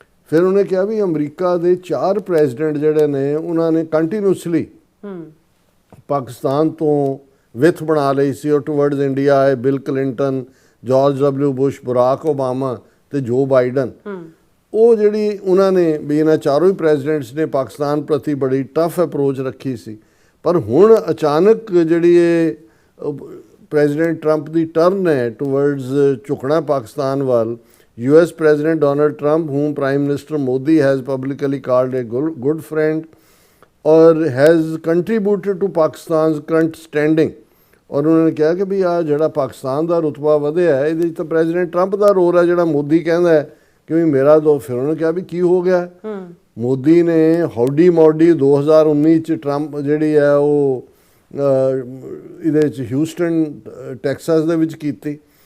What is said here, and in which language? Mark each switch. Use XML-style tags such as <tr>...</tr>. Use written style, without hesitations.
<pa>ਫਿਰ ਉਹਨੇ ਕਿਹਾ ਵੀ ਅਮਰੀਕਾ ਦੇ 4 ਪ੍ਰੈਜ਼ੀਡੈਂਟ ਜਿਹੜੇ ਨੇ ਉਹਨਾਂ ਨੇ ਕੰਟੀਨਿਊਸਲੀ ਪਾਕਿਸਤਾਨ ਤੋਂ ਵਿੱਥ ਬਣਾ ਲਈ ਸੀ ਔਰ ਟੂਵਰਡਸ ਇੰਡੀਆ ਆਏ। Bill Clinton, George W Bush, Barack Obama ਤੇ ਜੋ ਬਾਈਡਨ। ਉਹ ਜਿਹੜੀ ਉਹਨਾਂ ਨੇ ਵੀ ਇਹਨਾਂ ਚਾਰੋਂ ਹੀ ਪ੍ਰੈਜ਼ੀਡੈਂਟਸ ਨੇ ਪਾਕਿਸਤਾਨ ਪ੍ਰਤੀ ਬੜੀ ਟਫ ਅਪਰੋਚ ਰੱਖੀ ਸੀ। ਪਰ ਹੁਣ ਅਚਾਨਕ ਜਿਹੜੀ ਇਹ ਪ੍ਰੈਜ਼ੀਡੈਂਟ ਟਰੰਪ ਦੀ ਟਰਨ ਹੈ ਟੂਵਰਡਸ ਝੁਕਣਾ ਪਾਕਿਸਤਾਨ ਵੱਲ,</pa> <en>US President Donald Trump, whom Prime Minister Modi has publicly called a good friend, or has contributed to Pakistan's current standing।</en> <pa>ਔਰ ਉਹਨਾਂ ਨੇ ਕਿਹਾ ਕਿ ਵੀ ਆ ਜਿਹੜਾ ਪਾਕਿਸਤਾਨ ਦਾ ਰੁਤਬਾ ਵਧਿਆ ਇਹਦੇ ਵਿੱਚ ਤਾਂ ਪ੍ਰੈਜ਼ੀਡੈਂਟ ਟਰੰਪ ਦਾ ਰੋਲ ਹੈ, ਜਿਹੜਾ ਮੋਦੀ ਕਹਿੰਦਾ ਹੈ ਕਿ ਵੀ ਮੇਰਾ ਦੋ। ਫਿਰ ਉਹਨਾਂ ਨੇ ਕਿਹਾ ਵੀ ਕੀ ਹੋ ਗਿਆ, ਮੋਦੀ ਨੇ ਹੌਡੀ ਮੌਡੀ 2019 ਚ ਟਰੰਪ ਜਿਹੜੀ ਹੈ ਉਹ ਇਹਦੇ 'ਚ ਹਿਊਸਟਨ ਟੈਕਸਾਸ ਦੇ ਵਿੱਚ ਕੀਤੀ।</pa>